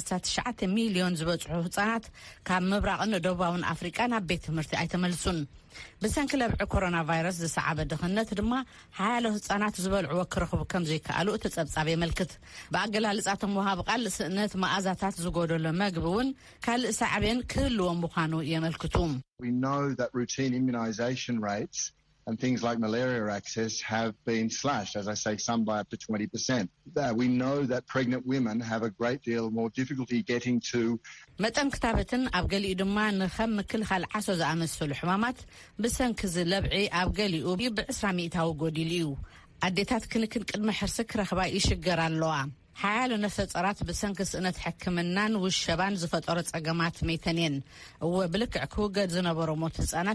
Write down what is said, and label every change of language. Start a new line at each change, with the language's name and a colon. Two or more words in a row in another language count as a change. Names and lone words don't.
Tigrinya: 9 ሚልዮን ዝበፅሑ ህፃናት ካብ ምብራቕን ደቡባውን ኣፍሪቃ ናብ ቤት ትምህርቲ ኣይተመልሱን። ብሰንኪ ለብዒ ኮሮና ቫይረስ ዝሰዓበ ድኽነት ድማ ሓያሎ ህፃናት ዝበልዕዎ ክረኽቡ ከም ዘይከኣሉ እቲ ጸብጻብ የመልክት። ብኣገላልጻቶም ወሃብ ቃል ስእነት መኣዛታት ዝጎደሎ መግቢ እውን ካልእ ሳዕብን ክህልዎም ምዃኑ የመልክቱ።
English: We know that routine immunization rates and things like malaria access have been slashed, as I say, some by up to 20%. We know that pregnant women have a great deal more difficulty getting to...
Tigrinya: መጠን ክታበትን ኣብ ገሊኡ ድማ ንኸም ምክልኻል ዓሶ ዝኣመሰሉ ሕማማት ብሰንኪ ዝለብዒ ኣብ ገሊኡ ብ20% ጎዲሉ እዩ። ኣዴታት ክንክን ቅድመ ሕርሲ ክረኽባ ይሽገር ኣለዋ። ሓያሎ ነፍሰ ጸራት ብሰንኪ ስእነት ሕክምናን ውሸባን ዝፈጠሮ ጸገማት መይተንየን እወ ብልክዕ ክውገድ ዝነበሮ ሞት ህፃናት